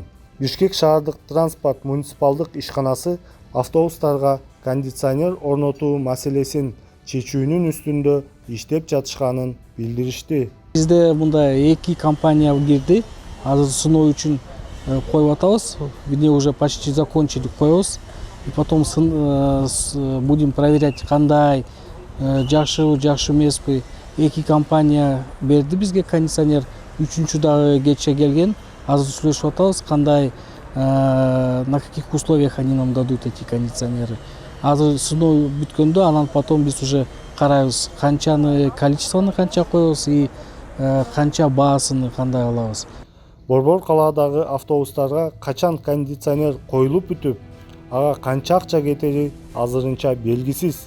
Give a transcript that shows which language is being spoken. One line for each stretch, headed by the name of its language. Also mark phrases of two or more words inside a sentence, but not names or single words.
Kyrgyz: Бишкек шаардык транспорт муниципалдык ишканасы автобустарга кондиционер орнотуу маселесин чечүүнүн үстүндө иштеп жатышканын билдиришти. Бизде мындай 2 компания кирди. Азыр сыноо үчүн коюп атабыз.
Russian: Где уже почти закончили коебуз. И потом будем проверять
Kyrgyz: кандай жакшыбы, жакшы эмеспи. 2 компания берди бизге кондиционер. 3-чү дагы кече келген. Азыр сүйлөшүп атабыз кандай
Russian: на каких условиях они нам дадут эти кондиционеры.
Kyrgyz: Азыр сыноо бүткөндө анан потом биз уже карайбыз канчаны количествону канча коебуз и канча баасын кандай алабыз. Борбор калаадагы автобустарга качан кондиционер коюлуп бүтүп, ага канча акча кетери азырынча белгисиз.